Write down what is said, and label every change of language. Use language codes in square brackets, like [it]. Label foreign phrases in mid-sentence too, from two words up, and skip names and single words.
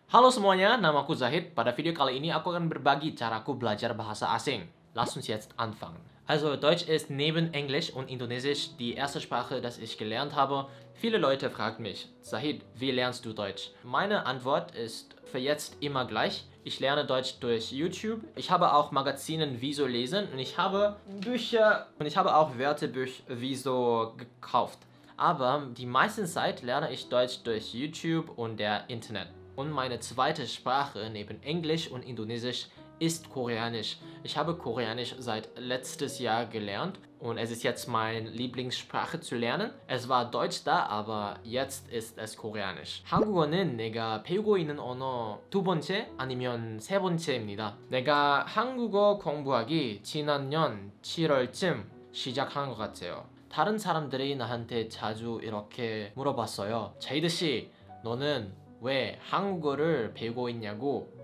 [id] Halo semuanya, namaku Zahid. Pada video kali ini aku akan berbagi caraku belajar bahasa asing. [de] Lass uns jetzt anfangen. Also, Deutsch ist neben Englisch und Indonesisch die erste Sprache, das ich gelernt habe. Viele Leute fragen mich, Zahid, wie lernst du Deutsch? Meine Antwort ist für jetzt immer gleich. Ich lerne Deutsch durch YouTube. Ich habe auch Magazinen wie so lesen und ich habe Bücher und ich habe auch Wörterbücher wie so gekauft. Aber die meiste Zeit lerne ich Deutsch durch YouTube und der Internet. Und meine zweite Sprache neben Englisch und Indonesisch ist Koreanisch. Ich habe Koreanisch seit letztes Jahr gelernt und es ist jetzt meine Lieblingssprache zu lernen. Es war Deutsch da, aber jetzt ist es Koreanisch. [ko] 한국어는 내가 배우고 있는 언어 두 번째 아니면 세 번째입니다. 내가 한국어 공부하기 지난년 7월쯤 시작한 것 같아요. 다른 사람들이 나한테 자주 이렇게 물어봤어요. 제이드 씨, 너는 왜 한국어를 배우고 있냐고.